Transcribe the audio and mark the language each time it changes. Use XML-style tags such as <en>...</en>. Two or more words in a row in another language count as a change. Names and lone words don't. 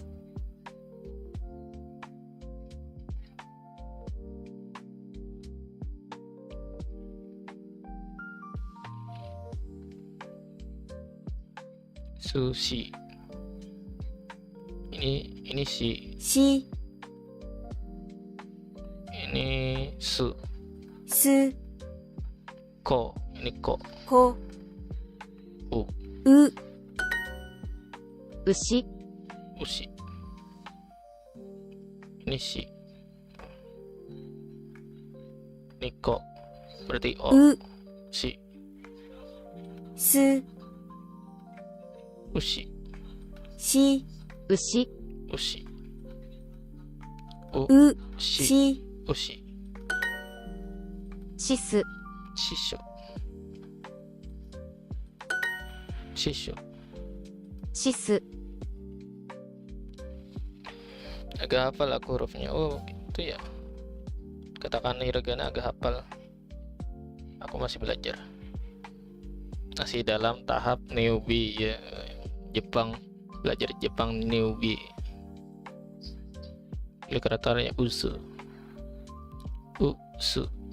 <id>Sushi. Ini shi.</id> <ja>し、</ja> <id>Ini su.</id> <ja>す、</ja> <id>Ko. Ini ko.</id> <ja>こ、</ja> <id>U.</id> <ja>う、牛、</ja> <id>Ushi. Ini shi. Ini ko. Berarti o.</id> <ja>う、</ja> <id>Shi.</id> <ja>す、</ja> <id>Ushi.</id> <ja>し、牛、</ja> <id>Ushi. U.</id> <ja>う、</ja> <id>Shi.</id> <ja>し、</ja> <id>Ushi.</id> <ja>シス、</ja> <id>Shisho. Shisho.</id> <ja>シス、</ja> <id>Agak hafal aku hurufnya. Oh gitu ya. Katakana hiragana agak hafal. Aku masih belajar. Masih dalam tahap newbie ya. Jepang, belajar Jepang newbie. Literaturnya usu. Usu.</id>